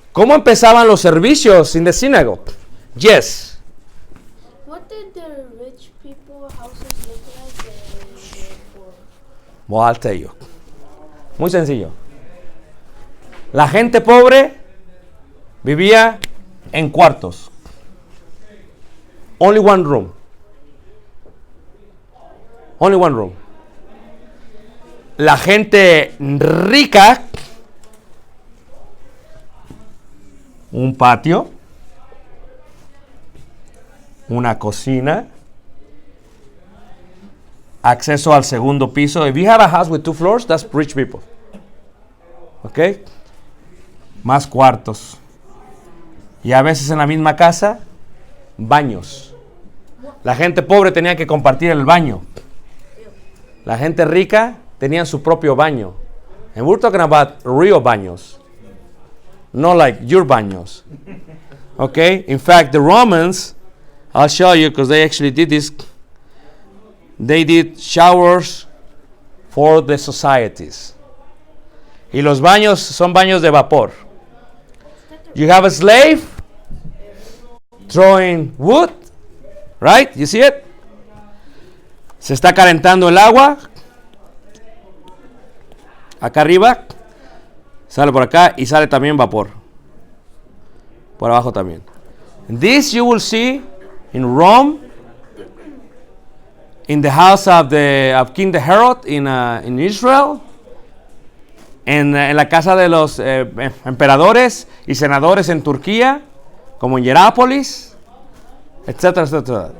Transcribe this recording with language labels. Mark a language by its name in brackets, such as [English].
[Spanish] ¿Cómo empezaban los servicios [English] in the synagogue? Yes. What did the rich people houses look like before? Well, I'll tell you. [Spanish] Muy sencillo. La gente pobre vivía en cuartos. [English] Only one room. Only one room. [Spanish] La gente rica, un patio, una cocina, acceso al segundo piso. [English] If you have a house with 2 floors, that's rich people. [Spanish] ¿Ok? Más cuartos. Y a veces en la misma casa, baños. La gente pobre tenía que compartir el baño. La gente rica tenía su propio baño. [English] And we're talking about real baños. Not like your baños. Okay? In fact, the Romans, I'll show you because they actually did this. They did showers for the societies. [Spanish] Y los baños son baños de vapor. [English] You have a slave throwing wood, right? You see it? [Spanish] Se está calentando el agua. Acá arriba. Sale por acá y sale también vapor. por abajo también. [English] This you will see in Rome, in the house of King Herod in Israel, [Spanish] en la casa de los emperadores y senadores en Turquía, como en Hierápolis, etcétera, etcétera.